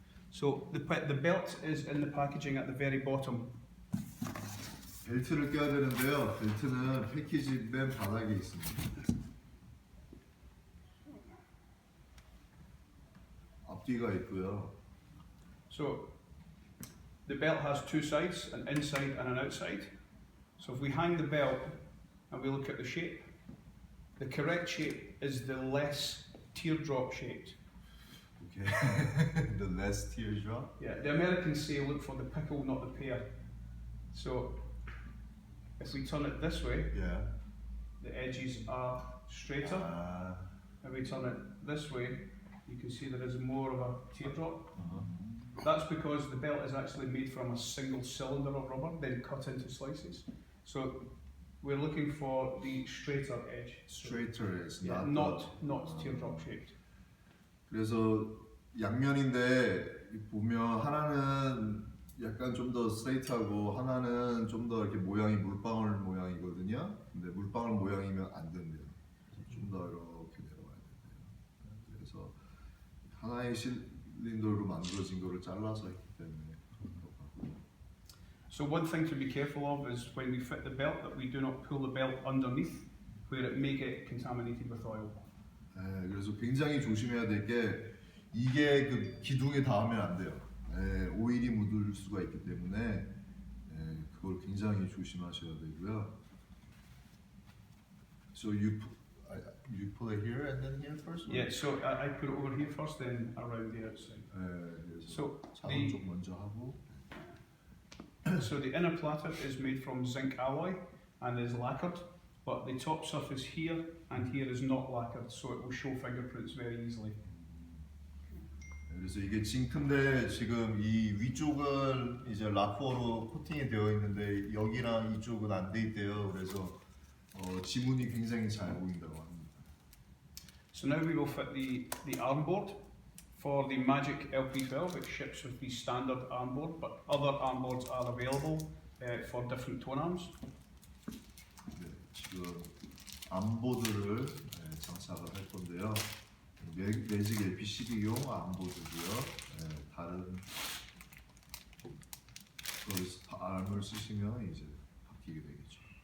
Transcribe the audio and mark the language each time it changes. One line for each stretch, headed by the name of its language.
English: So the belt is in the packaging at the very bottom.
Korean: 벨트를 껴야 되는데요. 벨트는 패키지 맨 바닥에 있습니다. 앞뒤가 있고요.
English: So the belt has two sides, an inside and an outside. So if we hang the belt and we look at the shape, the correct shape is the less teardrop shaped. Okay. The last teardrop. Yeah, the Americans say look for the pickle, not the pear. So if we turn it this way, Yeah. the edges are straighter. If we turn it this way, you can see there is more of a teardrop. That's because the belt is actually made from a single cylinder of rubber, then cut into slices. So we're looking for the straighter edge. Straighter is Yeah, not teardrop shaped.
Korean: 그래서 양면인데 보면 하나는 약간 좀 더 스트레이트하고 하나는 좀 더 이렇게 모양이 물방울 모양이거든요. 근데 물방울 모양이면 안 된대요. 좀 더 이렇게 내려와야 된대요. 그래서 하나의 실린더로 만들어진 거를 잘라서 했기 때문에 그런 거고.
English: So one thing to be careful of is when we fit the belt that we do not pull the belt underneath where it may get contaminated with oil.
Korean: 네, 그래서 굉장히 조심해야 될 게 이게 그 기둥에 닿으면 안 돼요. 네, 오일이 묻을 수가 있기 때문에 네, 그걸 굉장히 조심하셔야 되고요.
English: So you put it here and then here first? Yeah, so I put it over here first, then around the outside.
Korean: 네, 그래서
English: So
Korean: 자원 쪽 먼저 하고.
English: So the inner platter is made from zinc alloy and is lacquered, but the top surface here and here is not lacquered, so it will show fingerprints very easily.
Korean: 그래서 이게 징크인데 지금 이 위쪽은 이제 라커로 코팅이 되어 있는데 여기랑 이쪽은 안 돼 있대요. 그래서 지문이 굉장히 잘 보인다고 합니다.
English: So now we will fit the arm board. For the Majik LP12, it ships with the standard arm board, but other arm boards are available for different tone arms.
Korean: 네, 지금 암보드를 장착을 할 건데요. 매직 LP12용 암보드고요. 다른 암을 쓰시면 이제 바뀌게 되겠죠.